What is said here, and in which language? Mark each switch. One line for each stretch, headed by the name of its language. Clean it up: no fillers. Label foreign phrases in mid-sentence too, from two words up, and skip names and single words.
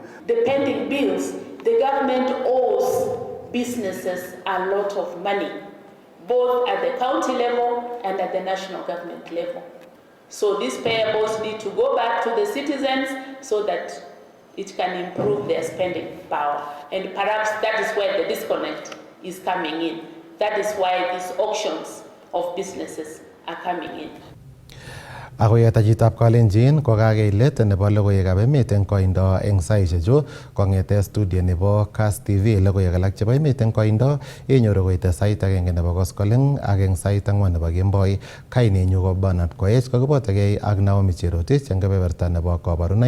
English: The pending bills, the government owes businesses a lot of money, both at the county level and at the national government level. So these payables need to go back to the citizens so that it can improve their spending power. And perhaps that is where the disconnect is coming in. That is why these auctions of businesses are coming in.
Kalenjin: Akoyeta chitab Kalenjin kokakeilet nebo logoiwekab emet eng koindo eng saisiechu kong'ete studio nebo Kass TV. Logoiwek alak chebo emet eng koindo inyoru koite sait 1 nebo koskoleng ak eng sait 4 nebo kemboi. Kainenyu ko Bernard Koech, kokibotegei ak Naomi Cherotich eng kebeberta nebo kabarunoik.